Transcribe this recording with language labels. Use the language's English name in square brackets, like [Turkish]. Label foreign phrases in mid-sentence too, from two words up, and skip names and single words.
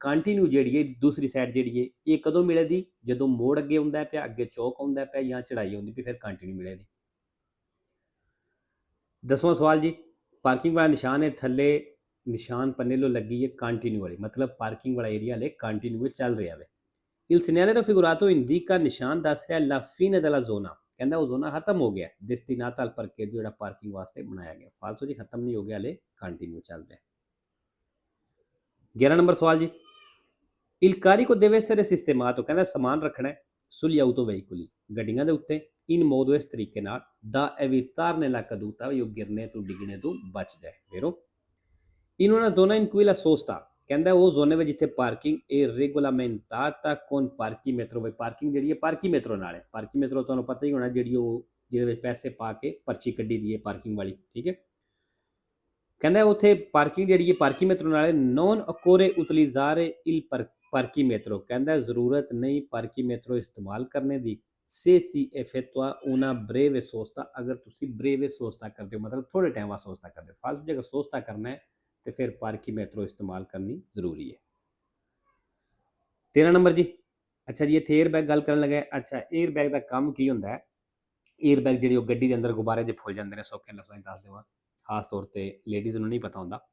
[Punjabi] ਕੰਟੀਨਿਊ ਜਿਹੜੀ ਹੈ ਦੂਸਰੀ ਸਾਈਡ ਜਿਹੜੀ ਹੈ ਇਹ ਕਦੋਂ ਮਿਲੇਗੀ? ਜਦੋਂ ਮੋੜ ਅੱਗੇ ਹੁੰਦਾ ਪਿਆ, ਅੱਗੇ ਚੌਕ ਆਉਂਦਾ ਪਿਆ ਜਾਂ ਚੜਾਈ ਹੁੰਦੀ ਪਈ, ਫਿਰ ਕੰਟੀਨਿਊ ਮਿਲੇਗੀ। 10ਵਾਂ ਸਵਾਲ ਜੀ, ਪਾਰਕਿੰਗ ਵਾਲਾ ਨਿਸ਼ਾਨ ਹੈ, ਥੱਲੇ ਨਿਸ਼ਾਨ ਪੰਨੇ ਲੋ ਲੱਗੀ ਹੈ ਕੰਟੀਨਿਊ ਵਾਲੀ, ਮਤਲਬ ਪਾਰਕਿੰਗ ਵਾਲਾ ਏਰੀਆ ਹਲੇ ਕੰਟੀਨਿਊ ਚੱਲ ਰਿਹਾ ਵੇ। [Italian] il segnale raffigurato indica, [Punjabi] ਨਿਸ਼ਾਨ ਦੱਸ ਰਿਹਾ [Italian] la fine della zona, [Punjabi] ਕਹਿੰਦਾ ਉਹ ਜ਼ੋਨਾ ਖਤਮ ਹੋ ਗਿਆ, [Italian] destinata al parcheggio, [Punjabi] ਜਿਹੜਾ ਪਾਰਕਿੰਗ ਵਾਸਤੇ ਬਣਾਇਆ ਗਿਆ। ਫਾਲਤੂ ਜੀ, ਖਤਮ ਨਹੀਂ ਹੋ ਗਿਆ, ਹਲੇ ਕੰਟੀਨਿਊ ਚੱਲ ਰਿਹਾ। 11 ਨੰਬਰ ਸਵਾਲ ਜੀ, [Italian] il carico deve essere sistemato, [Punjabi] ਕਹਿੰਦਾ ਸਮਾਨ ਰੱਖਣਾ [Italian] sugli autoveicoli, [Punjabi] ਗੱਡੀਆਂ ਦੇ ਉੱਤੇ, [Italian] in modo [Punjabi] ਇਸ ਤਰੀਕੇ ਨਾਲ [Italian] da evitarne la caduta, [Punjabi] ਵੀ ਉਹ ਗਿਰਨੇ ਤੋਂ ਡਿੱਗਣੇ ਤੋਂ ਬਚ ਜਾਏ। [Italian] ਵੇਰੋ in una zona in cui la sosta, [Punjabi] ਕਹਿੰਦਾ ਉਹ ਜ਼ੋਨੇ ਵਿੱਚ ਜਿੱਥੇ ਪਾਰਕਿੰਗ ਇਹ [Italian] regolamentata con parchimetro, [Punjabi] ਵੀ ਪਾਰਕਿੰਗ ਜਿਹੜੀ ਹੈ ਪਾਰਕੀਮੈਟਰੋ ਨਾਲ ਹੈ। ਪਾਰਕੀਮੈਟਰੋ ਤੁਹਾਨੂੰ ਪਤਾ ਹੀ ਹੋਣਾ, ਜਿਹੜੀ ਉਹ ਜਿਹਦੇ ਵਿੱਚ ਪੈਸੇ ਪਾ ਕੇ ਪਰਚੀ ਕੱਢੀ ਦੀ ਹੈ ਪਾਰਕਿੰਗ ਵਾਲੀ, ਠੀਕ ਹੈ। ਕਹਿੰਦਾ ਉੱਥੇ ਪਾਰਕਿੰਗ ਜਿਹੜੀ ਹੈ ਪਾਰਕੀਮੈਟਰੋ ਨਾਲ ਹੈ। [Italian] non occorre utilizzare il parchimetro, [Punjabi] ਕਹਿੰਦਾ ਜ਼ਰੂਰਤ ਨਹੀਂ ਪਾਰਕੀਮੈਟਰੋ ਇਸਤੇਮਾਲ ਕਰਨੇ ਦੀ, [Italian] se si effettua una breve sosta, [Punjabi] ਅਗਰ ਤੁਸੀਂ [Italian] breve sosta [Punjabi] ਕਰਦੇ ਹੋ ਮਤਲਬ ਥੋੜੇ ਟਾਈਮ ਬਾਅਦ sosta ਕਰਦੇ ਹੋ। ਫਾਲਤੂ ਜਗ੍ਹਾ sosta ਕਰਨਾ ਹੈ ਤੇ ਫਿਰ ਪਾਰਕੀਮੈਟਰੋ ਇਸਤੇਮਾਲ ਕਰਨੀ ਜ਼ਰੂਰੀ ਹੈ। 13 ਨੰਬਰ ਜੀ, ਅੱਛਾ ਜੀ, ਇੱਥੇ [English] air bag [Punjabi] ਗੱਲ ਕਰਨ ਲੱਗਾ। ਅੱਛਾ, [English] air bag [Punjabi] ਦਾ ਕੰਮ ਕੀ ਹੁੰਦਾ ਹੈ? [English] air bag [Punjabi] ਜਿਹੜੀ ਉਹ ਗੱਡੀ ਦੇ ਅੰਦਰ ਗੁਬਾਰੇ ਜੇ ਫੁੱਲ ਜਾਂਦੇ ਨੇ, ਸੌਖੇ ਲਫ਼ਜ਼ਾਂ 'ਚ ਦੱਸ ਦੇਵਾਂ, ਖਾਸ ਤੌਰ ਤੇ ਲੇਡੀਜ਼ ਨੂੰ ਨਹੀਂ ਪਤਾ ਹੁੰਦਾ।